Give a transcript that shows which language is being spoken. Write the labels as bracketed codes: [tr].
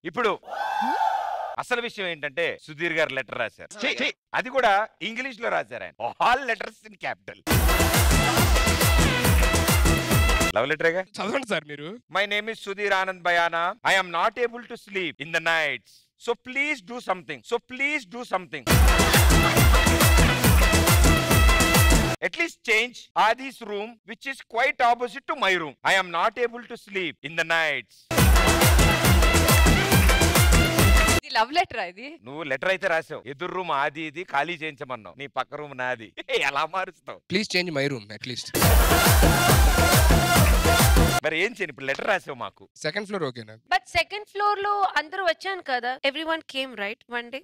[te] ఇప్పుడు అసలు విషయం ఏంటంటే సుధీర్ గారు లెటర్ రాశారు, అది కూడా ఇంగ్లీష్ లో రాశారు ఆయన, [en] All letters in capital. [te] Love లెటరేగా చదవండి సార్ మీరు. [en] My name is Sudheer Anand Bayana, I am not able to sleep in the nights, so please do something. At least change Adi's room, which is quite opposite to my room. I am not able to sleep in the nights. [te] ఇది love letter. ఇది నువ్వు letter అయితే రాసావు, ఎదురు room ఆది ఇది ఖాళీ చేయించమన్నావు, నీ పక్క రూమ్ నాది, ఎలా మారుస్తావు? [en] Please change my room at least. [te] మరి ఏం చేయను, ఇప్పుడు లెటర్ రాసావు మాకు. సెకండ్ ఫ్లోర్ ఓకేనా? బట్ సెకండ్ ఫ్లోర్ లో అందరూ వచ్చాను కదా, [en] Everyone came right one day.